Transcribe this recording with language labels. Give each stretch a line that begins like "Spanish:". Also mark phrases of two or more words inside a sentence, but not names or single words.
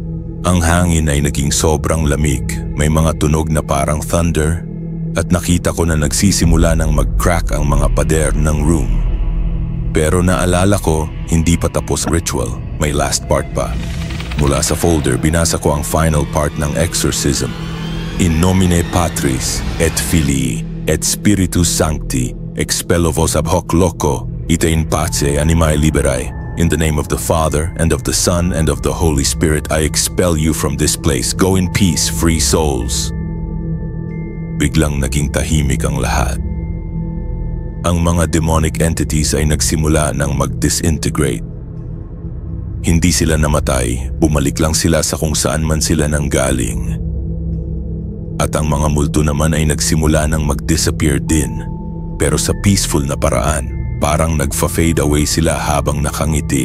Filipino: Ang hangin ay naging sobrang lamig, may mga tunog na parang thunder, at nakita ko na nagsisimula ng mag-crack ang mga pader ng room. Pero naalala ko, hindi pa tapos ritual, may
English: last part
Filipino: pa. Mula sa folder, binasa ko ang
English: final part
Filipino: ng exorcism.
Latin: In nomine Patris, et Filii, et Spiritus Sancti, expello vos ab hoc loco, ite in pace animae liberae.
English: In the name of the Father, and of the Son, and of the Holy Spirit, I expel you from this place. Go in peace, free souls.
Filipino: Biglang naging tahimik ang lahat. Ang mga
English: demonic entities
Filipino: ay nagsimula ng mag-disintegrate. Hindi sila namatay, bumalik lang sila sa kung saan man sila nanggaling. At ang mga multo naman ay nagsimula ng mag-disappear din, pero sa peaceful na paraan, parang nagfa-fade away sila habang nakangiti.